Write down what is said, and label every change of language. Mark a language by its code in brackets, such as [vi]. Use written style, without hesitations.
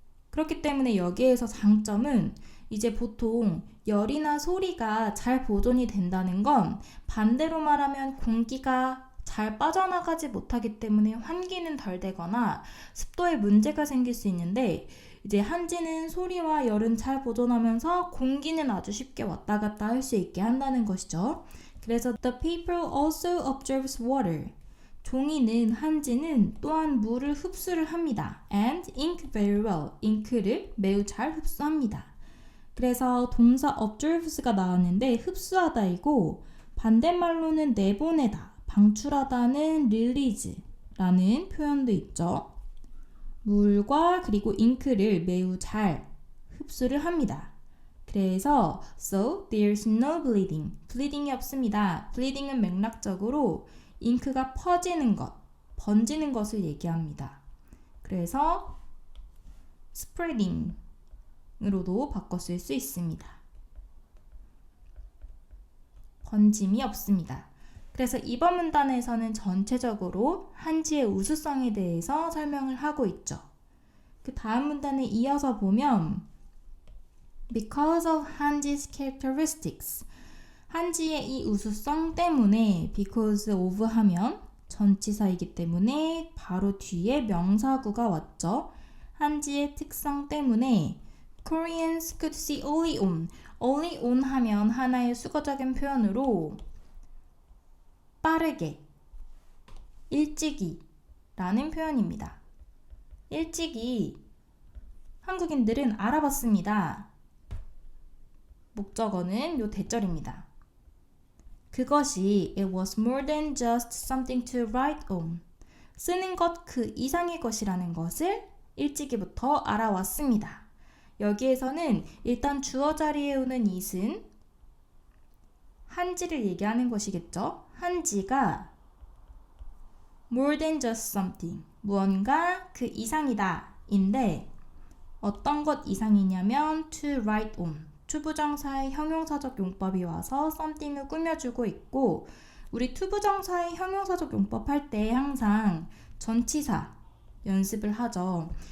[ko] 그렇기 때문에 여기에서 장점은 이제 보통 열이나 소리가 잘 보존이 된다는 건 반대로 말하면 공기가 잘 빠져나가지 못하기 때문에 환기는 덜 되거나 습도에 문제가 생길 수 있는데 이제 한지는 소리와 열은 잘 보존하면서 공기는 아주 쉽게 왔다 갔다 할 수 있게 한다는 것이죠. [en] 그래서 the paper also absorbs water. [ko] 종이는 한지는 또한 물을 흡수를 합니다. [en] and ink very well. [ko] 잉크를 매우 잘 흡수합니다. 그래서 동사 absorbs가 나왔는데 흡수하다이고 반대말로는 내보내다, 방출하다는 release라는 표현도 있죠. 물과 그리고 잉크를 매우 잘 흡수를 합니다. [en] 그래서 so there's no bleeding. [ko] bleeding이 없습니다. bleeding은 맥락적으로 잉크가 퍼지는 것, 번지는 것을 얘기합니다. 그래서 spreading으로도 바꿔 쓸 수 있습니다. 번짐이 없습니다. 그래서 이번 문단에서는 전체적으로 한지의 우수성에 대해서 설명을 하고 있죠. 그 다음 문단에 이어서 보면 [en] Because of 한지's characteristics [ko] 한지의 이 우수성 때문에 because of 하면 전치사이기 때문에 바로 뒤에 명사구가 왔죠. 한지의 특성 때문에 [en] Koreans could see early on. [ko] early on 하면 하나의 수거적인 표현으로 빠르게, 일찍이 라는 표현입니다. 일찍이 한국인들은 알아봤습니다. 목적어는 요 대절입니다. [en] 그것이 it was more than just something to write on. [ko] 쓰는 것 그 이상의 것이라는 것을 일찍이부터 알아왔습니다. 여기에서는 일단 주어 자리에 오는 it은 한지를 얘기하는 것이겠죠. 한지가 [en] more than just something, [ko] 무언가 그 이상이다 인데 어떤 것 이상이냐면 [en] to write on, [ko] 투부정사의 형용사적 용법이 와서 something을 꾸며주고 있고 우리 투부정사의 형용사적 용법 할 때 항상 전치사 연습을 하죠.